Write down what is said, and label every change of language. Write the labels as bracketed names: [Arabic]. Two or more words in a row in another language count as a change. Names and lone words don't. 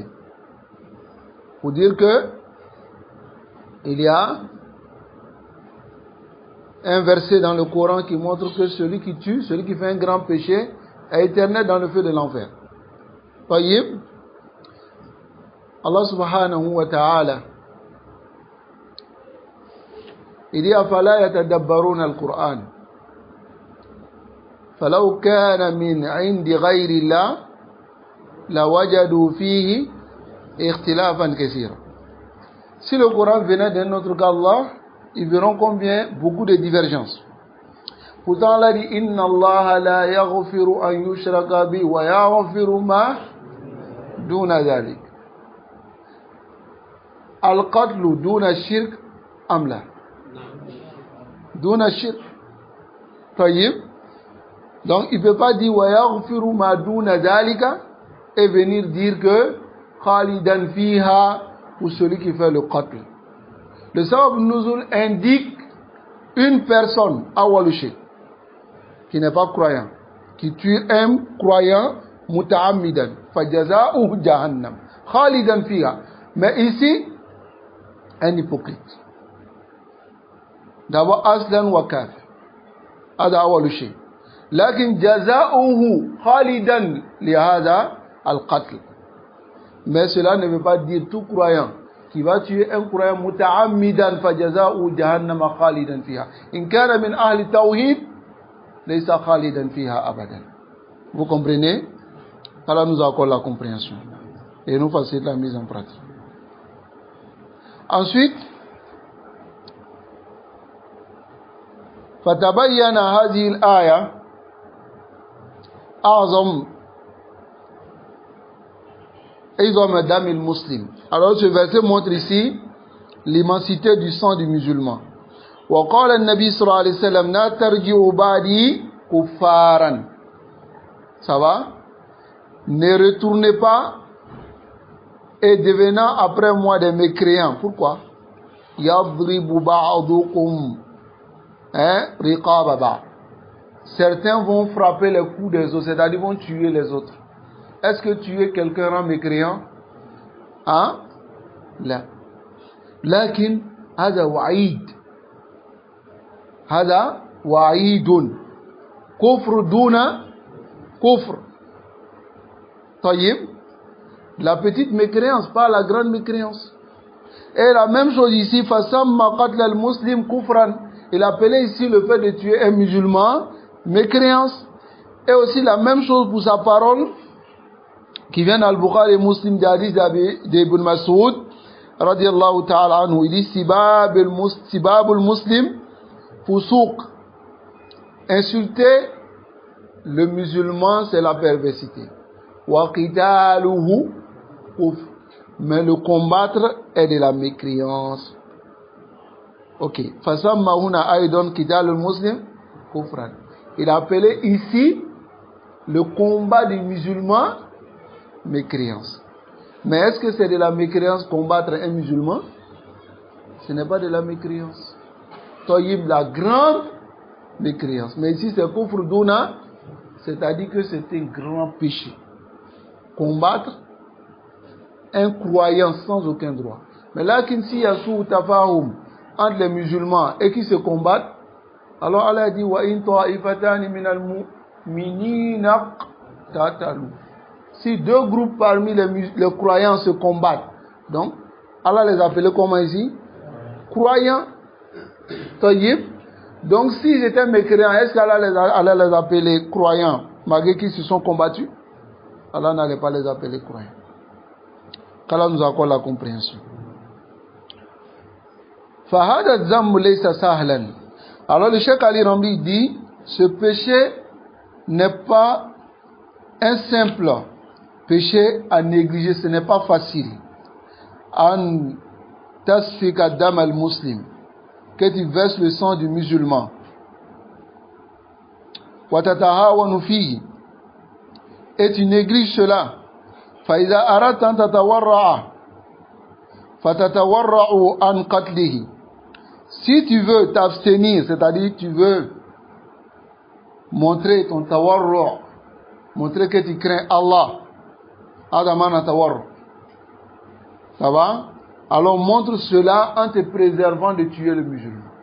[French] Pour dire que il y a un verset dans le Coran qui montre que celui qui tue, celui qui fait un grand péché, est éternel dans le feu de l'enfer. [Arabic] طيب، الله سبحانه وتعالى, [French] il dit [Arabic] أفلا يتدبرون القرآن فلو كان من عند غير الله لوجدوا فيه اختلافا كثيرا. [French] Si le Coran venait d'un autre qu'Allah, ils verront combien? Beaucoup de divergences. Pourtant Allah dit [Arabic] إن الله لا يغفر أن يشرك به ويغفر ما دون ذلك. القتل دون شرك أملى. دون شرك. طيب. [French] Donc il ne peut pas dire [Arabic] ويغفر ما دون ذلك [French] et venir dire que [Arabic] خالدا فيها [French] pour celui qui fait le qatl. Le [Arabic] سبب نزول [French] indique une personne [Arabic] أول شرك [French] qui n'est pas croyant, qui tue un croyant [Arabic] متعمدا فجزاؤه جهنم خالدا فيها. [French] Mais ici un hypocrite. [Arabic] D'abord أصلا وكافر. هذا أول شيء. لكن جزاؤه خالدا لهذا القتل. [French] Mais cela ne veut pas dire tout croyant qui va tuer un croyant [Arabic] متعمدا فجزاؤه جهنم خالدا فيها. إن كان من أهل التوحيد ليس خالدا فيها أبدا. [French] Vous comprenez? Allah nous accorde la compréhension et nous facilite la mise en pratique. Ensuite, [Arabic] فتبين هذه الآية أعظم دم المسلم. [French] Alors ce verset montre ici l'immensité du sang du musulman. [Arabic] وقال النبي صلى الله عليه وسلم لا ترجعوا بعدي كفارا. [French] Ça va? Ne retournez pas et devenant après moi des mécréants. Pourquoi? [Arabic] يضرب بعضكم رقاب بعض. [French] Certains vont frapper les coups des autres, c'est-à-dire vont tuer les autres. Est-ce que tuer quelqu'un rend mécréant? Hein? Là. [Arabic] لكن هذا وعيد. هذا وعيد. كفر دون كفر. طيب. [French] La petite mécréance, pas la grande mécréance. Et la même chose ici, [Arabic] فَسَمَّ قَتْلَ الْمُسْلِمِ كُفْرًا. [French] Il appelait ici le fait de tuer un musulman mécréance. Et aussi la même chose pour sa parole qui vient dans le Bukhari et Muslim d'Hadith d'Ibn Mas'ud [Arabic] رضي الله تعالى عنه. [French] Il dit [Arabic] سباب المسلم فسوق. [French] Insulter le musulman, c'est la perversité. [Arabic] وقتاله كفر. [French] Mais le combattre est de la mécréance. Ok. [Arabic] فسمى هنا أيضا قتال المسلم كفرا. [French] Il a appelé ici le combat des musulmans mécréance. Mais est-ce que c'est de la mécréance combattre un musulman? Ce n'est pas de la mécréance. Toyib, la grande mécréance. Mais ici c'est [Arabic] كفر دون, [French] c'est-à-dire que c'est un grand péché. Combattre un croyant sans aucun droit. Mais là, s'il y a sous tafahum entre les musulmans et qui se combattent, alors Allah dit [Arabic] وإن طائفتان من المؤمنين اقتتلوا. [French] Si deux groupes parmi les croyants se combattent, donc Allah les appelait comment ici? Croyants. Tayyib. Donc s'ils étaient mécréants, est-ce qu'Allah les appelait croyants malgré qu'ils se sont combattus? Allah n'allait pas les appeler croyants. Qu'Allah nous accorde la compréhension. [Arabic] فهذا ذمه ليس سهلا. [French] Alors le Cheikh Ali Ramli dit, ce péché n'est pas un simple péché à négliger, ce n'est pas facile. [Arabic] أن تسفك دم المسلم, [French] que tu verses le sang du musulman. [Arabic] وتتهاون فيه, [French] et tu négliges cela. [Arabic] فإذا أردت أن تتورع فتتورع عن قتله. [French] Si tu veux t'abstenir, c'est-à-dire tu veux montrer ton tawarru', montrer que tu crains Allah, [Arabic] أدمنا تورع', [French] ça va? Alors montre cela en te préservant de tuer le musulman.